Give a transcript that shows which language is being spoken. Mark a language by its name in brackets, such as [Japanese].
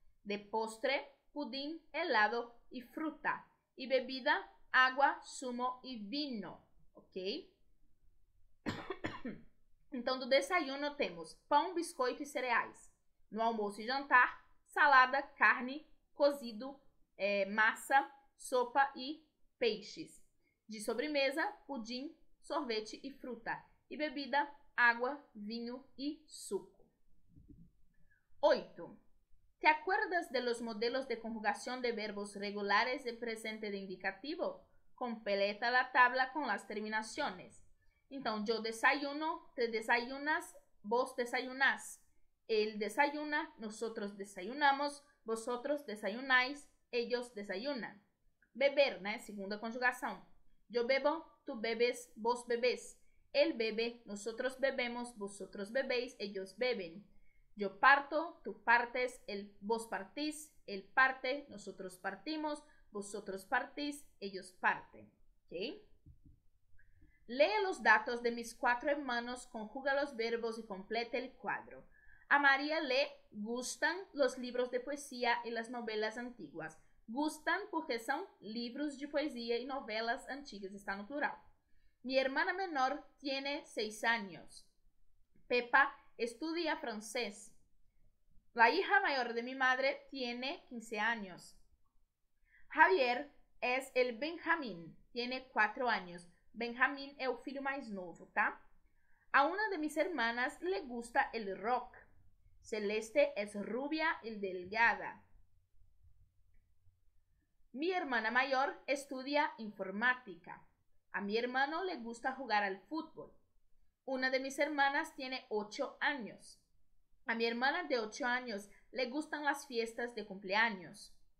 [Spanish] De postre, pudín, helado y fruta. [Portuguese] Y bebida, água, zumo e vinho, ok? Então, do desayuno temos pão, biscoito e cereais. No almoço e jantar, salada, carne, cozido, massa, sopa e peixes. De sobremesa, pudim, sorvete e fruta. E bebida, água, vinho e suco. 8. [Spanish] ¿Te acuerdas de los modelos de conjugación de verbos regulares de presente de indicativo? Completa la tabla con las terminaciones. Então, yo desayuno, te desayunas, vos desayunás. Él desayuna, nosotros desayunamos, vosotros desayunáis, ellos desayunan. Beber, né? [Portuguese] Segunda conjugação. [Spanish] Yo bebo, tú bebes, vos bebés. Él bebe, nosotros bebemos, vosotros bebéis, ellos beben. Yo parto, tú partes, vos partís, él parte, nosotros partimos, vosotros partís, ellos parten. ¿Okay? Lee los datos de mis 4 hermanos, conjuga los verbos y complete el cuadro. A María le gustan los libros de poesía y las novelas antiguas. [Portuguese] Gustan porque são livros de poesia e novelas antigas, está no plural. [Spanish] Mi hermana menor tiene 6 años. Pepa estudia francés. La hija mayor de mi madre tiene 15 años. Javier es el Benjamín, tiene 4 años. [Portuguese] Benjamín é o filho mais novo, tá? [Spanish] A una de mis hermanas le gusta el rock. Celeste es rubia y delgada. Mi hermana mayor estudia informática. A mi hermano le gusta jugar al fútbol. Una de mis hermanas tiene 8 años. A mi hermana de 8 años le gustan las fiestas de cumpleaños.